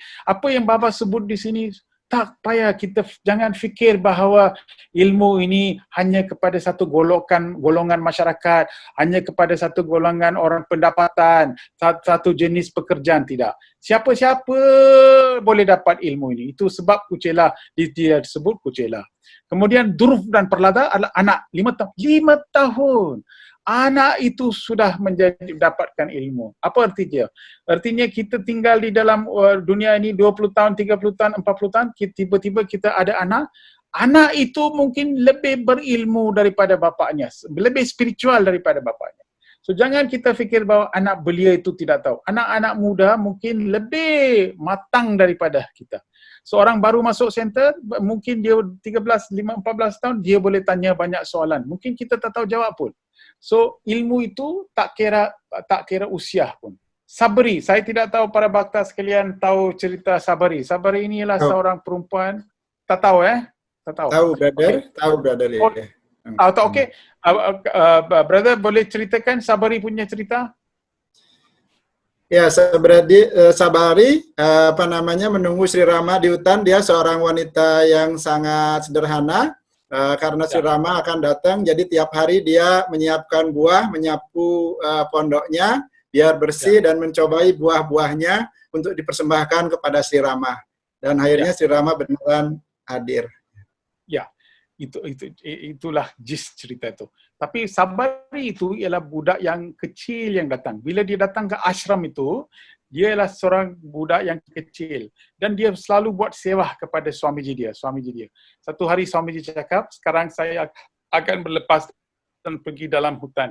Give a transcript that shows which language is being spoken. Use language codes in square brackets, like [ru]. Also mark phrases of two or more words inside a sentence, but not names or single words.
[ms] Apa yang Baba sebut di sini, tak payah kita jangan fikir bahawa ilmu ini hanya kepada satu golongan masyarakat, hanya kepada satu golongan orang pendapatan, satu jenis pekerjaan, tidak. Siapa-siapa boleh dapat ilmu ini. Itu sebab Kucela dia disebut Kucela. Kemudian Dhruv dan Prahlada adalah anak 5 tahun. 5 tahun. Anak itu sudah mendapatkan ilmu. Apa artinya? Artinya kita tinggal di dalam dunia ini 20 tahun, 30 tahun, 40 tahun, tiba-tiba kita ada anak Anak itu mungkin lebih berilmu daripada bapaknya, lebih spiritual daripada bapaknya. So jangan kita fikir bahawa anak belia itu tidak tahu. Anak-anak muda mungkin lebih matang daripada kita. Seorang baru masuk center, mungkin dia 13, 14 tahun, dia boleh tanya banyak soalan. Mungkin kita tak tahu jawab pun. So ilmu itu tak kira usia pun. Sabri, saya tidak tahu para bakta sekalian tahu cerita Sabri. Sabri ini ialah seorang perempuan, tak tahu Tak tahu. Tahu brother, Okay. tahu brother. Oh, okey. Brother boleh ceritakan Sabri punya cerita? [id] Ya, Sabari menunggu Sri Rama di hutan. Dia seorang wanita yang sangat sederhana karena Sri Rama akan datang. Jadi tiap hari dia menyiapkan buah, menyapu pondoknya biar bersih dan mencobai buah-buahnya untuk dipersembahkan kepada Sri Rama. Dan akhirnya Sri Rama beneran hadir. [ms] Ya, itulah gist cerita itu. Tapi Sabari itu ialah budak yang kecil yang datang. Bila dia datang ke ashram itu, dia ialah seorang budak yang kecil. Dan dia selalu buat sewah kepada Swamiji dia. Satu hari Swamiji cakap, sekarang saya akan berlepas dan pergi dalam hutan.